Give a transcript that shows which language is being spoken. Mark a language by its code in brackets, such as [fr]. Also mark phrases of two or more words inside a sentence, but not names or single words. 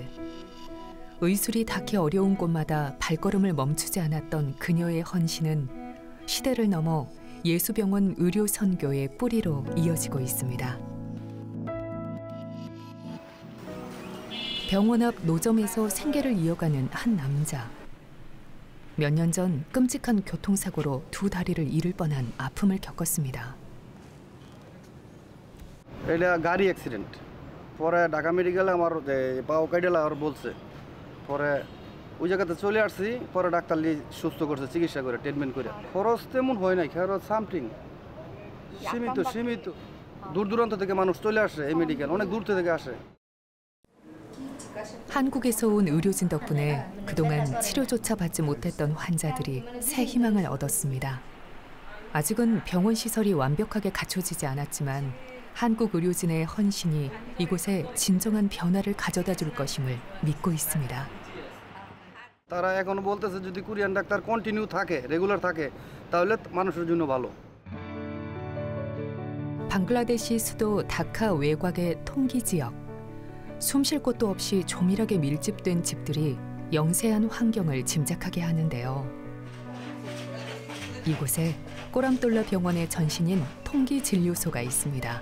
[ko] 의술이 닿기 어려운 곳마다 발걸음을 멈추지 않았던 그녀의 헌신은 시대를 넘어 예수병원 의료 선교의 뿌리로 이어지고 있습니다. 병원 앞 노점에서 생계를 이어가는 한 남자. 몇 년 전 끔찍한 교통사고로 두 다리를 잃을 뻔한 아픔을 겪었습니다. [bn] গাড়ি অ্যাক্সিডেন্ট পরে ঢাকা মেডিকেলে আমার পাও কাইডে লাগার বলছে পরে ওই জায়গাতে চলে আসছি পরে ডাক্তার সুস্থ করছে চিকিৎসা করে ট্রিটমেন্ট করে খরচ তেমন হয় নাই খরচ সামথিং সীমিত দূর দূরান্ত থেকে মানুষ চলে আসে এই মেডিকেল অনেক দূর থেকে আসে. [ko] 한국에서 온 의료진 덕분에 그동안 치료조차 받지 못했던 환자들이 새 희망을 얻었습니다. 아직은 병원 시설이 완벽하게 갖춰지지 않았지만 한국 의료진의 헌신이 이곳에 진정한 변화를 가져다 줄 것임을 믿고 있습니다. [bn] তারা এখনো বলতেছে যদি কোরিয়ান ডাক্তার কন্টিনিউ থাকে রেগুলার থাকে তাহলে মানুষের জন্য ভালো. [ko] 방글라데시 수도 다카 외곽의 통기 지역. 숨 쉴 곳도 없이 조밀하게 밀집된 집들이 영세한 환경을 짐작하게 하는데요. 이곳에 꼬람돌라 병원의 전신인 통기 진료소가 있습니다.